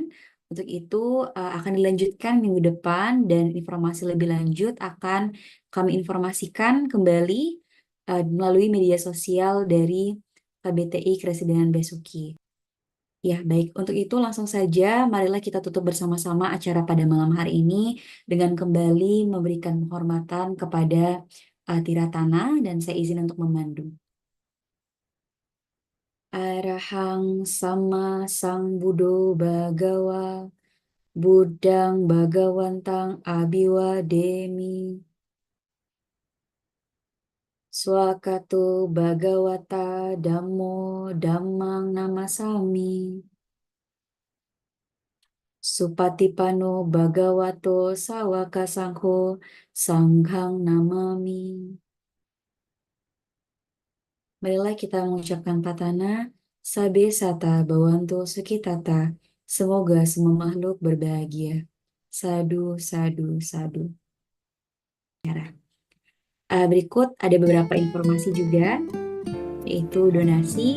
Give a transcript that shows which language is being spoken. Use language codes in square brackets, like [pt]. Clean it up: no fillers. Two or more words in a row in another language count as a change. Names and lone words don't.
[id] Untuk itu akan dilanjutkan minggu depan dan informasi lebih lanjut akan kami informasikan kembali melalui media sosial dari KBTI Kresidenan Besuki. Ya, baik. Untuk itu langsung saja, marilah kita tutup bersama-sama acara pada malam hari ini dengan kembali memberikan penghormatan kepada Tiratana dan saya izin untuk memandu. [pi] Arahang sama sang Buddho Bhagawa, Buddhang Bhagawantang Abiwademi, Swakato Bhagawata Dhammo Dhammang Namasami. Supatipano Bhagavato Sawaka Sangho Sanghang Namami. [id] Marilah kita mengucapkan [pi] patana Sabe Sata Bawanto Sukitata. [id] Semoga semua makhluk berbahagia. [pi] Sadu, sadu, sadu. [id] Berikut ada beberapa informasi juga, yaitu donasi.